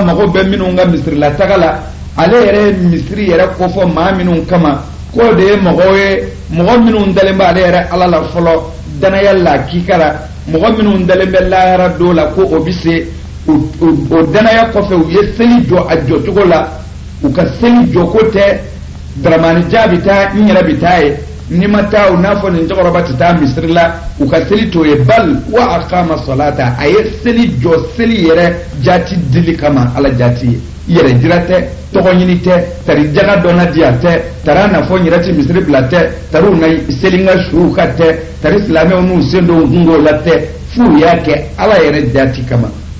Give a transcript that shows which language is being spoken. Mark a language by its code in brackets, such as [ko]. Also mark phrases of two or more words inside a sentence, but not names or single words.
[bm] mago bɛ minnu ka misirila taga la ale yɛrɛ ye misiri yɛrɛ kofɔ maa minnu kama k'o de ye mɔgɔw ye mɔgɔ minnu dalen bɛ ale yɛrɛ ala la fɔlɔ danaya la kikara mɔgɔ minnu dalen bɛ lahara don la ko o bɛ se o danaya kɔfɛ u ye seli jɔ a jɔcogo la u ka seli jɔko tɛ daramani ja bɛ taa n yɛrɛ bɛ taa ye ni ma taa u n'a fɔ nin cɛkɔrɔba tɛ taa misiri la u ka seli t'o ye [ar] بل وأقام الصلاة [bm] a ye seli jɔ seli yɛrɛ jati dili kama ala jati ye yɛrɛ jira tɛ tɔgɔ ɲini tɛ tari jaga dɔnna diya tɛ tara nafɔ n yɛrɛ ti misiri bila tɛ tariw na seli ka suw ka tɛ tari silamɛw n'u sen don kungo la tɛ f'u y'a kɛ ala yɛrɛ jati kama